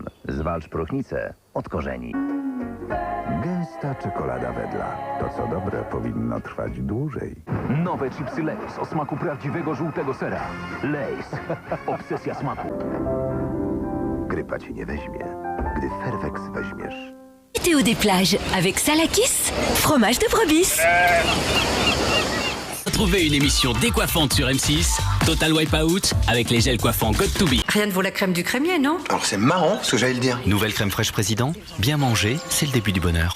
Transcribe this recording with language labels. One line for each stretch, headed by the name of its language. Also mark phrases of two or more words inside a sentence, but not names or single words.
Polish: Zwalcz próchnicę od korzeni. Gęsta czekolada Wedla. To co dobre powinno trwać dłużej. Nowe chipsy Lay's o smaku prawdziwego żółtego sera. Lay's. Obsesja smaku. Grypa cię nie weźmie, gdy Fairvex weźmiesz.
French: Météo des plages avec Salakis, fromage de brebis. Retrouvez une émission décoiffante sur M6, Total Wipeout, avec les gels coiffants God2Be. Rien ne vaut la crème du crémier, non? Alors c'est marrant ce que j'allais le dire. Nouvelle crème fraîche président. Bien manger, c'est le début du bonheur.